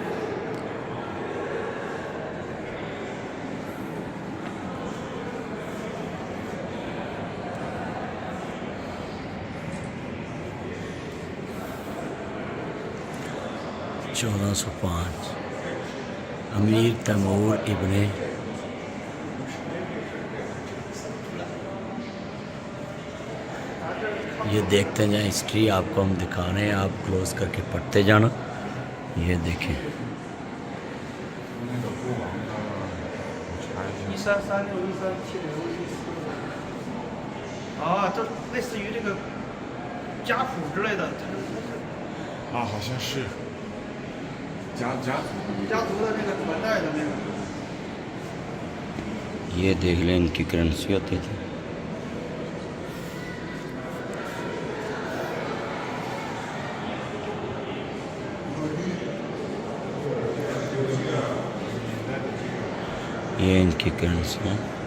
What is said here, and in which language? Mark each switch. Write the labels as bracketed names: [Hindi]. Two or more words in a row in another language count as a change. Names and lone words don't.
[Hindi] चौदह सौ पाँच अमीर तैमूर इब्ने ये देखते जाएं, हिस्ट्री आपको हम दिखा रहे हैं, आप क्लोज करके पढ़ते जाना। ये देखें, [Chinese] 啊，这类似于这个家谱之类的，啊，好像是家族的那个传代的那个。 [Hindi] ये देख लें इनकी करेंसी होती थी। ये इनकी करेंसी है।